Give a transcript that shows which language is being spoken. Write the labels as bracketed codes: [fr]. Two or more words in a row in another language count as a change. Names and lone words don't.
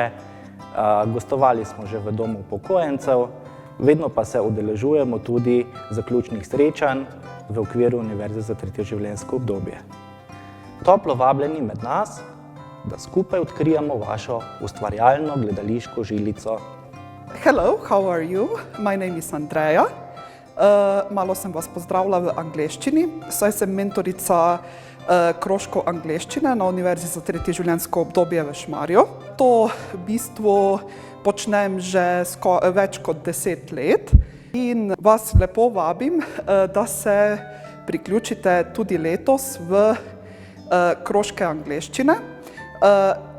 [sl] Gostovali smo že v domu upokojencev, vedno pa se udeležujemo tudi zaključnih srečanj v okviru Univerze za tretje življenjsko obdobje. Toplo vabljeni med nas, da skupaj odkrijemo vašo ustvarjalno gledališko žilico. [en] Hello, how are you? My name is Andreja. [sl] Malo sem vas pozdravila v angleščini, saj sem mentorica krožkov angleščine na Univerzi za tretje življenjsko obdobje v Šmarju. To v bistvu počnem že več kot 10 let in vas lepo vabim, da se priključite tudi letos v krožke angleščine.